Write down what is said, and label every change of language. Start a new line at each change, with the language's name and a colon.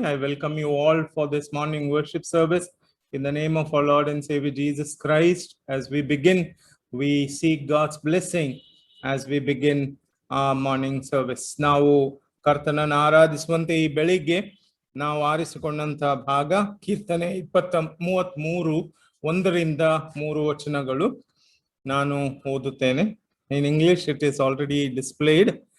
English: I welcome you all for this morning worship service in the name of our Lord and Savior Jesus Christ. As we begin, we seek God's blessing as we begin our morning service.
Kannada: ನಾವು ಕರ್ತನನ್ನು ಆರಾಧಿಸುವಂತೆ ಈ ಬೆಳಿಗ್ಗೆ ನಾವು ಆರಿಸಿಕೊಂಡಂತ ಭಾಗ ಕೀರ್ತನೆ 33 1ರಿಂದ 3 ವಚನಗಳು. ನಾನು ಓದುತ್ತೇನೆ.
English: In English it is already displayed.